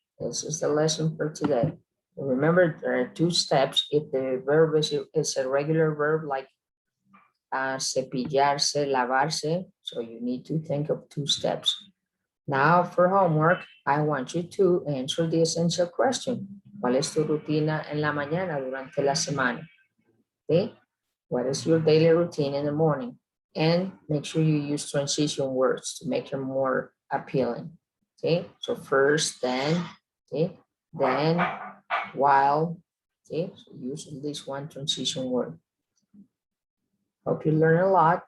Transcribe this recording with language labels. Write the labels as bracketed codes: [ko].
[en] This is the lesson for today. Remember, there are 2 steps. If the verb is a regular verb like cepillarse, lavarse, so you need to think of 2 steps. Now for homework, I want you to answer the essential question. [es] ¿Cuál es tu rutina en la mañana durante la semana? [en] Okay? What is your daily routine in the morning? And make sure you use transition words to make them more appealing. Okay, so first, then, okay, then, while, okay, so use at least one transition word. Hope you learn a lot.